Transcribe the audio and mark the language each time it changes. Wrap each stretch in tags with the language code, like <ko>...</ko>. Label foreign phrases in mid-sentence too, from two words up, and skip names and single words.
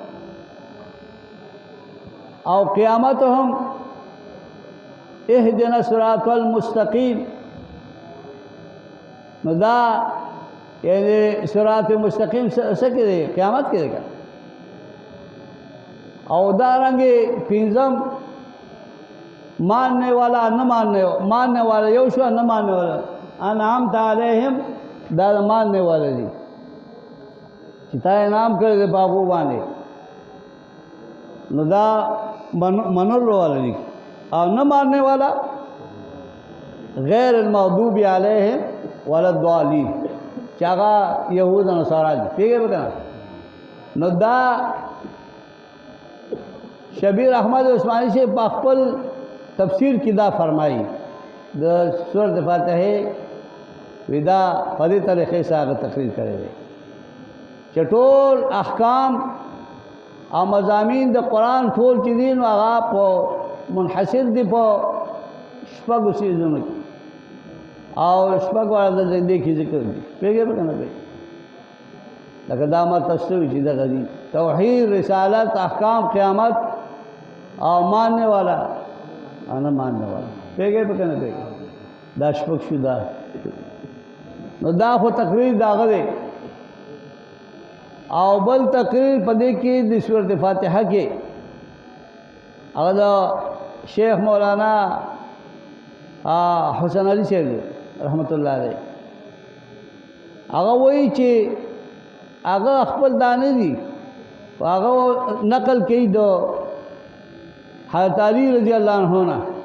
<ps>او قیامت هم</ps> <ar>اهدنا الصراط المستقیم،</ar> <ps>نو دا یعنی</ps> <ar>صراط مستقیم</ar> <ps>څه کې دی؟ قیامت کې دی. او دارنګې پنځم</ps> <ur>ماننے والا نہ ماننے والا</ur> <ps>یو شو،</ps> <ur>نہ ماننے والا</ur> <ar>انعمت علیہم،</ar> <ps>دا</ps> <ur>ماننے والا</ur> <ps>دي چې تا انعام کړی دی په هغو باندې، نو دا منلو والا دي. او</ps> <ur>نہ ماننے والا</ur> <ar>غیر المغضوب علیہم ولا الضالین،</ar> <ps>چې هغه یهود او نصارا دي. پیګه به کنه. نو دا شبیر احمد عثماني سے په خپل تفسیر کې دا فرمایي د سورۃ فاتحه ودا په دې طریقې سره تقریر کړی دی چې ټول احکام او مضامین د قرآن ټول چې دي نو هغه په منحصر دي په شپږو څیزونو کې او شپږ واړه د دې کې ذکر دي پیږي به کنه پیږي لکه دا ما تاسو چې دغه دي توحید رسالت احکام قیامت او</ps> <ur>ماننے والا انا ماننے والا</ur> <ps>پیږي به کنه پیږي دا شپږ شو دا نو دا خو تقریر داغه دی او بل تقریر پدې کې د سورۃ فاتحه کې هغه شیخ مولانا حسن علی صاحب</ps> <ar>رحمت الله علیه</ar> <ps>هغه وایي چې هغه خپل دانه دي هغه نقل کوي د حضرت علی</ps> <ar>رضی الله عنه</ar> <ps>نه</ps>